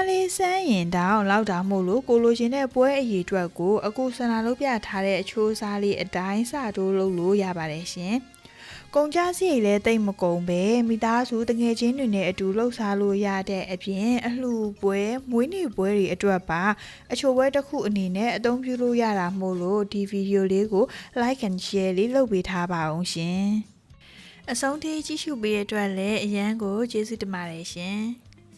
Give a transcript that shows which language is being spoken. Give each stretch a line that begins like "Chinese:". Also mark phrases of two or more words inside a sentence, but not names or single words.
Burmese: လေးစမ်းရင်တောင်လောက်တာမို့လို့ကိုလိုချင်တဲ့ပွဲအရေးအတွက်ကိုအခုစနာလုပ်ပြထားတဲ့အချိုးစားလေးအတိုင်းစတိုးလုပ်လို့ရပါတယ်ရှင်ကုန်ကြစရိတ်လည်းတိတ်မကုန်ပဲမိသားစုတငယ်ချင်းတွေနဲ့အတူလှုပ်ရှားလို့ရတဲ့အပြင်အလှပွဲမွေးနေ့ပွဲတွေအတွက်ပါအချိုပွဲတစ်ခုအနေနဲ့အသုံးပြုလို့ရတာမို့လို့ဒီဗီဒီယိုလေးကို
English: like and share
Burmese: လေးလုပ်ပေးထားပါအောင်ရှင်အဆုံးထိကြည့်ရှုပေးတဲ့အတွက်လည်းအရန်ကိုကျေးဇူးတင်ပါတယ်ရှင်